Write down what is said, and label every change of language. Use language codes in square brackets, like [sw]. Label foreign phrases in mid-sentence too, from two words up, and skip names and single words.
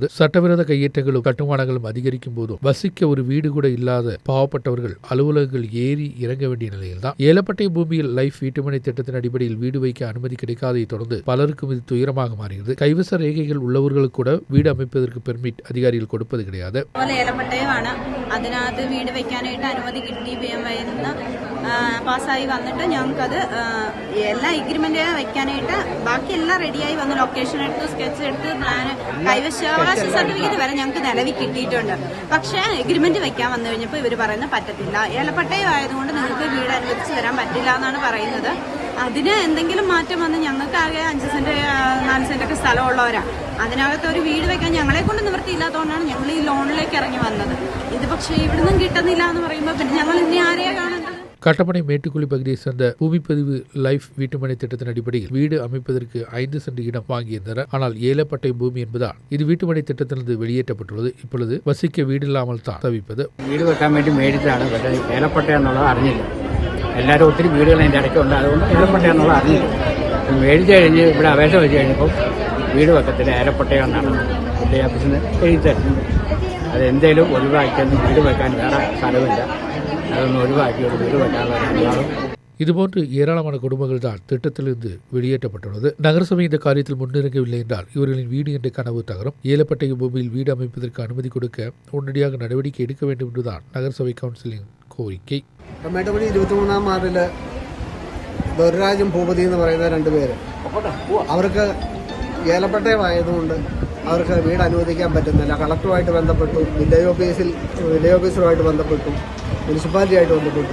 [ta] சட்டவிரோத கையேற்றங்களும் கட்டுமானங்களும் அதிகரிக்கும் போதும் வசிக்க ஒரு வீடு கூட இல்லாத பாவப்பட்டவர்கள் அலுவலகங்கள் ஏறி இறங்க வேண்டிய நிலையில் தான் ஏலப்பட்டை பூமியில் லைஃப் வீட்டுமனை திட்டத்தின் அடிப்படையில் வீடு வைக்க அனுமதி கிடைக்காததை தொடர்ந்து பலருக்கும் இது துயரமாக மாறுகிறது. கைவச ரேகைகள் உள்ளவர்களுக்கு கூட வீடு அமைப்பதற்கு பெர்மிட் அதிகாரிகள் കൊടുപ്പത് கிடையாது. [ml] അതിനകത്ത് വീട് വെക്കാനായിട്ട് അനുമതി കിട്ടി പാസ്സായി വന്നിട്ട് ഞങ്ങൾക്കത് എല്ലാ എഗ്രിമെന്റ് വെക്കാനായിട്ട് ബാക്കി എല്ലാം റെഡിയായി വന്ന് ലൊക്കേഷൻ എടുത്ത് സ്കെച്ച് എടുത്ത് പ്ലാൻ കൈവശാവകാശ സർട്ടിഫിക്കറ്റ് വരെ ഞങ്ങൾക്ക് നിലവിൽ കിട്ടിയിട്ടുണ്ട്. പക്ഷേ എഗ്രിമെന്റ് വെക്കാൻ വന്നു കഴിഞ്ഞപ്പോൾ ഇവർ പറയുന്നത് പറ്റത്തില്ല, ഏലപ്പട്ടയം ആയതുകൊണ്ട് നിങ്ങൾക്ക് വീട് അനുവദിച്ച് തരാൻ പറ്റില്ല എന്നാണ് പറയുന്നത്. അതിന് എന്തെങ്കിലും മാറ്റം വന്ന് ഞങ്ങൾക്ക് ആകെ 5 സെന്റ് 4 സെന്റൊക്കെ സ്ഥലമുള്ളവരാണ്. അതിനകത്ത് ഒരു വീട് വെക്കാൻ ഞങ്ങളെ കൊണ്ട് നിവൃത്തിയില്ലാത്തതുകൊണ്ടാണ് ഞങ്ങൾ ഈ ലോണിലേക്ക് ഇറങ്ങി വന്നത്. ഇത് പക്ഷേ ഇവിടുന്നും കിട്ടുന്നില്ല എന്ന് പറയുമ്പോൾ പിന്നെ ഞങ്ങൾ ഇനി ആരെയാ കാണുന്നത്? [ta] கட்டப்பனை மேட்டுக்குழி பகுதியை சேர்ந்த பூமிப்பதிவு லைஃப் வீட்டுமனை திட்டத்தின் அடிப்படையில் வீடு அமைப்பதற்கு 5 சென்ட் இடம் வாங்கியிருந்தனர். ஆனால் ஏலப்பட்டை பூமி என்பதால் இது வீட்டுமனை திட்டத்திலிருந்து வெளியேற்றப்பட்டுள்ளது. இப்பொழுது வசிக்க வீடு இல்லாமல் தான் தவிப்பது. [ml] വീട് വെക്കാൻ വേണ്ടി മേടിച്ചതാണ്, പക്ഷേ ഏലപ്പട്ട എന്നുള്ളത് അറിഞ്ഞില്ല. എല്ലാവരും ഒത്തിരി വീടുകൾ അതിൻ്റെ ഇടയ്ക്കുണ്ട്, അതുകൊണ്ട് ഏലപ്പട്ട എന്നുള്ളത് അറിഞ്ഞില്ല. മേടിച്ച് കഴിഞ്ഞ് ഇവിടെ അപേക്ഷ വെച്ച് കഴിഞ്ഞപ്പോൾ വീട് വെക്കത്തില്ല, ഏലപ്പട്ടയം എന്നാണ് പുള്ളി ഓഫീസിന് എഴുതി തരുന്നത്. അത് എന്തേലും ഒഴിവാക്കിയൊന്നും വീട് വെക്കാൻ വേറെ സ്ഥലമില്ല, അതൊന്നും ഒഴിവാക്കി ഒരു വീട് വെക്കാനുള്ള അനുവാദം. [ta] இதுபோன்று ஏராளமான குடும்பங்கள் தான் திட்டத்திலிருந்து வெளியேற்றப்பட்டுள்ளது. நகரசபை இந்த காரியத்தில் முன்னிறங்கவில்லை என்றால் இவர்களின் வீடு என்ற கனவு தகரும். ஏலப்பட்டய பூமியில் வீடு அமைப்பதற்கு அனுமதி கொடுக்க உடனடியாக நடவடிக்கை எடுக்க வேண்டும் என்றுதான் நகரசபை கவுன்சிலின் கோரிக்கை. [ml] മേട്ടുപടി 23-ാം വാർഡില് ദൊരരാജും ഭൂപതി എന്ന് പറയുന്ന 2 പേര്, അവർക്ക് ഏലപ്പട്ടയമായതുകൊണ്ട് അവർക്ക് വീട് അനുവദിക്കാൻ പറ്റുന്നില്ല. കളക്ടറുമായിട്ട് ബന്ധപ്പെട്ടു, വില്ലേജ് ഓഫീസറുമായിട്ട് ബന്ധപ്പെട്ടു, മുനിസിപ്പാലിറ്റിയായിട്ട് ബന്ധപ്പെട്ടു.